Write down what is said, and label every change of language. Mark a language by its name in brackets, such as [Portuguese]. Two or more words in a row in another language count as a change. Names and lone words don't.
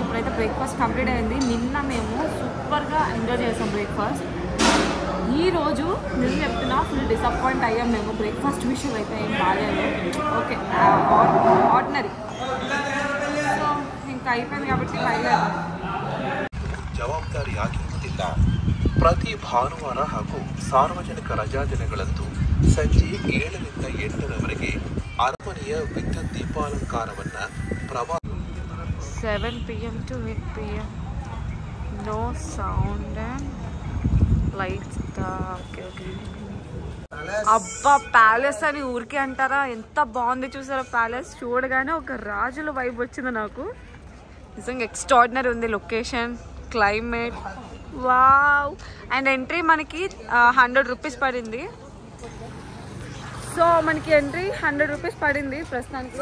[Telugu] ఇప్పుడైతే [English] breakfast complete [Telugu] అయింది. నిన్న మేము సూపర్గా ఎంజాయ్ చేసాం బ్రేక్ఫాస్ట్. ఈరోజు నేను చెప్తున్నా [English] full disappoint [Telugu] అయ్యాం మేము. బ్రేక్ఫాస్ట్ విషయం అయితే ఏం బాగాలేదు. [English] okay ordinary. [Telugu] సో ఇంకా అయిపోయింది కాబట్టి బయలుదేరాం. [Kannada] ಜವಾಬ್ದಾರಿ ಆಗಿರುವುದಿಲ್ಲ. ಪ್ರತಿ ಭಾನುವಾರ ಹಾಗೂ ಸಾರ್ವಜನಿಕ ರಜಾದಿನಗಳಂದು ಸಂಜೆ 7ರಿಂದ 8ರವರೆಗೆ ಅರಮನೆಯ ವಿದ್ಯುತ್ ದೀಪಾಲಂಕಾರವನ್ನು [English] 7 PM to 8 PM. No sound and lights. [Telugu] అబ్బా ప్యాలెస్ అని ఊరికే అంటారా, ఎంత బాగుంది చూసారా ప్యాలెస్. చూడగానే ఒక రాజుల వైబ్ వచ్చింది నాకు. నిజంగా ఎక్స్ట్రాడినరీ ఉంది [English] location, climate, wow. and entry [Telugu] మనకి 100 rupees పడింది. సో మనకి ఎంట్రీ 100 rupees పడింది ప్రస్తుతానికి.